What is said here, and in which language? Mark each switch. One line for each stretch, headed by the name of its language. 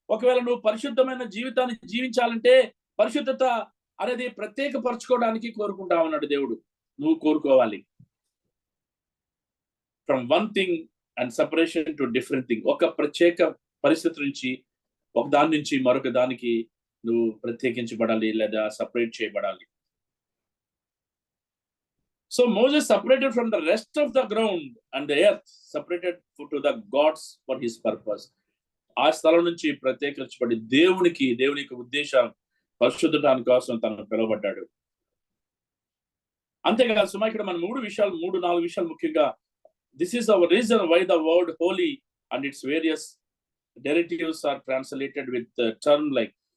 Telugu: ఒకవేళ నువ్వు పరిశుద్ధమైన జీవితాన్ని జీవించాలంటే పరిశుద్ధత అనేది ప్రత్యేకపరచుకోవడానికి కోరుకుంటా ఉన్నాడు దేవుడు. నువ్వు కోరుకోవాలి.
English: From one thing and separation to different thing.
Telugu: ఒక ప్రత్యేక పరిస్థితి నుంచి ఒక దాని నుంచి మరొక దానికి నువ్వు ప్రత్యేకించబడాలి లేదా సపరేట్ చేయబడాలి.
English: So Moses separated from the rest of the ground and the earth, separated to the gods for his purpose.
Telugu: ఆ స్థలం నుంచి ప్రత్యేకించబడి దేవునికి ఉద్దేశం పరిశుద్ధటానికి కోసం తను పిలువబడ్డాడు. అంతేకాదు సుమా, ఇక్కడ మనం 3-4 విషయాలు ముఖ్యంగా
English: This is our reason why the word holy and its various derivatives are translated with term like.